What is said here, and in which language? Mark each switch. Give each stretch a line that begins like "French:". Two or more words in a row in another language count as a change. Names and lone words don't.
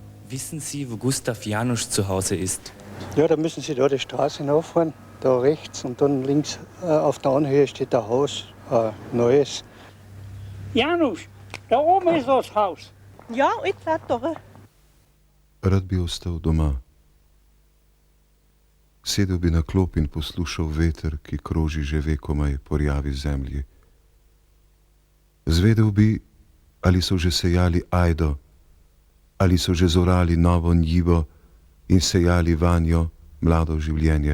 German: Wissen Sie, wo Gustav Janusz zu Hause ist? Ja, da müssen Sie da die Straße hinauffahren, da rechts und dann links auf der Anhöhe steht ein Haus, ein neues. Janusz, da oben ist das Haus. Ja, ich sag doch.
Slovenian: Rad bi ostal doma. Sedel bi na klop in poslušal veter, ki kroži že vekomaj po rjavi zemlji. Zvedel bi, ali so že sejali ajdo, ali so že zorali novo njivo in sejali vanjo mlado življenje.